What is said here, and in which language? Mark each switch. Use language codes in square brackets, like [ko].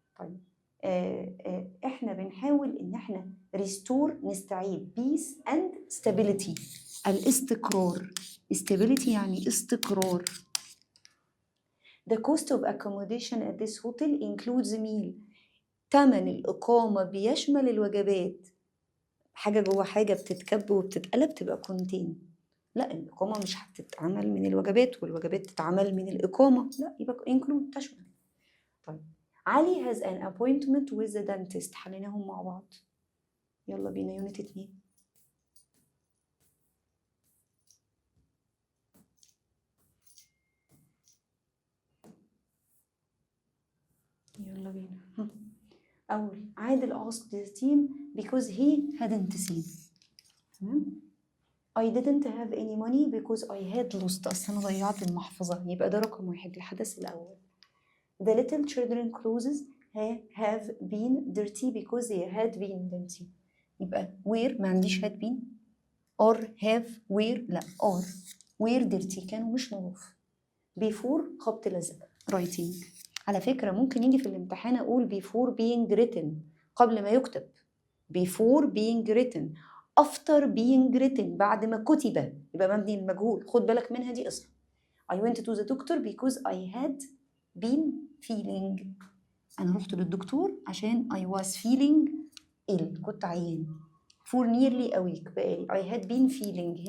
[ar] طيب احنا بنحاول ان احنا restore نستعيد [en] peace and stability [ar] الاستقرار. stability يعني استقرار. [en] The cost of accommodation at this hotel includes meal. [ar] تمن الإقامة بيشمل الوجبات. حاجة جوه حاجة بتتكب وبتتقلب تبقى كونتين. لا، الإقامة مش هتتعمل من الوجبات والوجبات تتعمل من الإقامة، لا يبقى include تشمل. [en] طيب علي has an appointment with the dentist. [ar] حليناهم مع بعض. يلا بينا يونت 2. يلا بينا. [en] أول عادل asked the team because he hadn't seen. [ar] تمام. [en] I didn't have any money because I had lost. [ar] أصل أنا ضيعت المحفظة. يبقى ده رقم 1 الحدث الأول. [en] The little children clothes have been dirty because they had been dirty. يبقى where [ar] ما عنديش [en] had been or have where لا or where dirty [ar] كانوا مش نظاف. [en] before [ar] خبط لزق [en] writing. [ar] على فكرة ممكن يجي في الامتحان أقول before being written قبل ما يكتب. [en] before being written after being written [ar] بعد ما كتب يبقى مبني المجهول. خد بالك منها دي أصلا. [en] I went to the doctor because I had been feeling. [ar] أنا رحت للدكتور عشان [en] I was feeling ill [ar] كنت عيان. [en] for nearly a week بقالي I had been feeling.